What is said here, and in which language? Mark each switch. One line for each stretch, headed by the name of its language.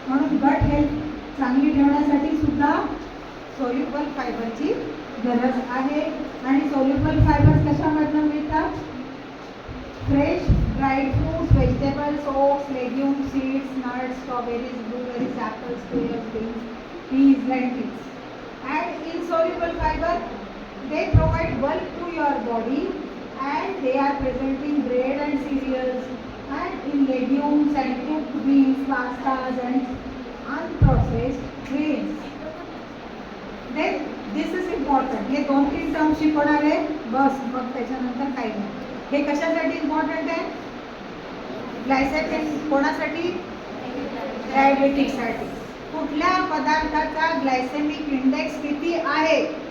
Marathi: म्हणून gut health चांगली ठेवण्यासाठी सुद्धा सोल्युबल फायबरची गरज आहे. आणि सोल्युबल फायबर्स कशामधनं मिळतात? Fresh dried fruits, vegetables, oats, legumes, seeds, nuts, strawberries, blueberries, apples, pairs, beans, peas, lentils.
English: And insoluble fiber, they provide bulk to your body and they are present in bread and cereals and in legumes and cooked beans, pastas and unprocessed grains. Then this is important.
Marathi: हे 2-3 term शिकवणार आहे बस, मग त्याच्यानंतर काही नाही. हे कशासाठी important आहे? ग्लायसेमिक कोणासाठी? डायबेटिक्ससाठी. कुठल्या पदार्थाचा ग्लायसेमिक इंडेक्स किती आहे?